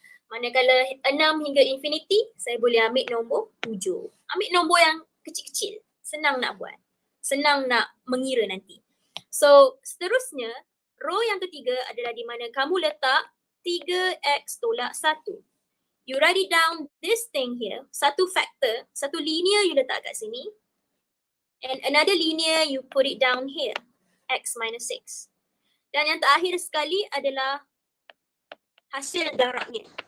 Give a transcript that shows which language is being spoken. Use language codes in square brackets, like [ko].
[ms] Manakala 6 hingga infinity saya boleh ambil nombor 7. Ambil nombor yang kecil-kecil. Senang nak buat. Senang nak mengira nanti. So seterusnya, row yang ketiga adalah di mana kamu letak 3x tolak 1. [en] You write it down this thing here. [ms] Satu factor, satu linear you letak kat sini. [en] And another linear you put it down here. X minus 6. [ms] Dan yang terakhir sekali adalah hasil darabnya.